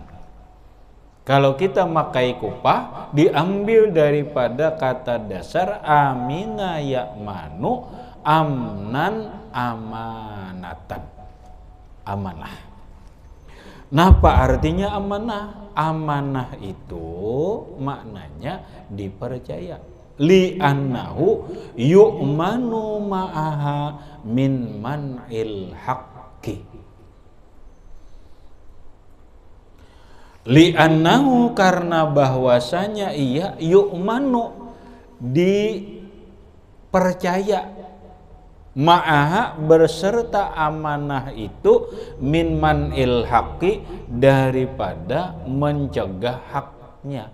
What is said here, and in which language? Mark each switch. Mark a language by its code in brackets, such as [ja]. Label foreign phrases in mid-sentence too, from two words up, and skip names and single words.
[bjn] Kalau kita makai kupah diambil daripada kata dasar [ar] أمن يأمن أمنا أمانة أمانة. [bjn] Napa artinya amanah? Amanah itu maknanya dipercaya. [ar] لأنه يؤمن معها من منع الحق. [bjn] Li'annahu karena bahwasanya ia yu'manu dipercaya, ma'aha berserta amanah itu [ar] من منع الحق [bjn] daripada mencegah haknya.